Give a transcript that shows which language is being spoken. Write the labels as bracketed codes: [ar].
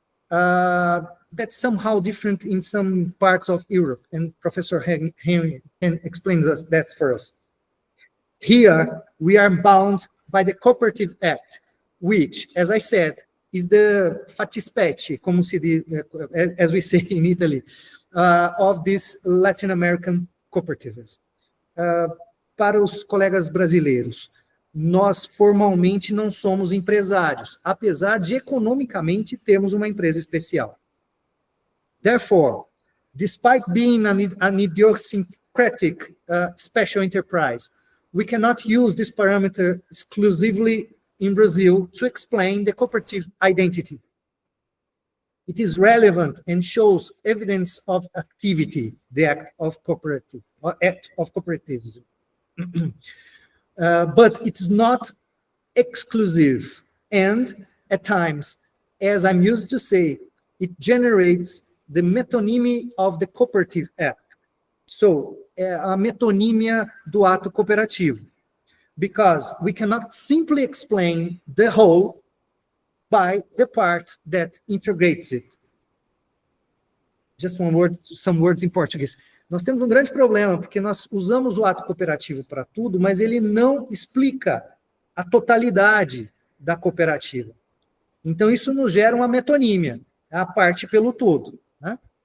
[en] That's somehow different in some parts of Europe, and Professor Henrÿ can explain that for us. Here, we are bound by the Cooperative Act, which, as I said, is the fatispecie, as we say in Italy, of this Latin American cooperativism. [pt] para os colegas brasileiros, nós formalmente não somos empresários, apesar de economicamente termos uma empresa especial. [en] Therefore, despite being an idiosyncratic special enterprise, we cannot use this parameter exclusively in Brazil to explain the cooperative identity. It is relevant and shows evidence of activity, the act of cooperative, or act of cooperativism. But it's not exclusive, and at times, as I'm used to say, it generates the metonymy of the cooperative act. So, [pt] a metonímia do ato cooperativo, [en] because we cannot simply explain the whole by the part that integrates it. Just one word, some words in Portuguese. [pt] Nós temos um grande problema, porque nós usamos o ato cooperativo para tudo, mas ele não explica a totalidade da cooperativa. Então, isso nos gera uma metonímia, a parte pelo todo, né?